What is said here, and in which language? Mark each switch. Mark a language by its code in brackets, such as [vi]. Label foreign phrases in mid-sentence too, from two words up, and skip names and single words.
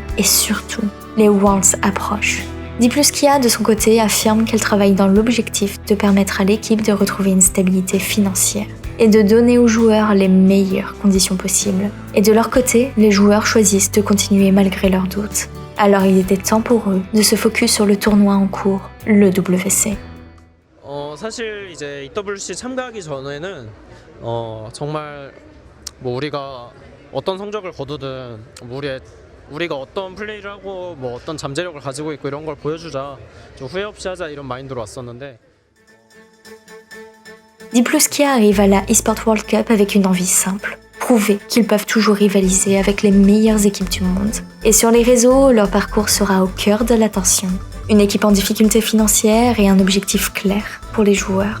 [fr] Et surtout, les Worlds approchent. D+Kia, de son côté, affirme qu'elle travaille dans l'objectif de permettre à l'équipe de retrouver une stabilité financière et de donner aux joueurs les meilleures conditions possibles. Et de leur côté, les joueurs choisissent de continuer malgré leurs doutes. Alors il était temps pour eux de se focus sur le tournoi en cours, le WC. [ko] 사실 이제 EWC 참가하기 전에는 정말 뭐 우리가 어떤 성적을 거두든 우리가 어떤 플레이를 하고 뭐 어떤 잠재력을 가지고 있고 이런 걸 보여주자 좀 후회 없이 하자 이런 마인드로 왔었는데 [fr] D+Kia arrive à la eSport World Cup avec une envie simple, prouver qu'ils peuvent toujours rivaliser avec les meilleures équipes du monde. Et sur les réseaux, leur parcours sera au cœur de l'attention. Une équipe en difficulté financière et un objectif clair pour les joueurs.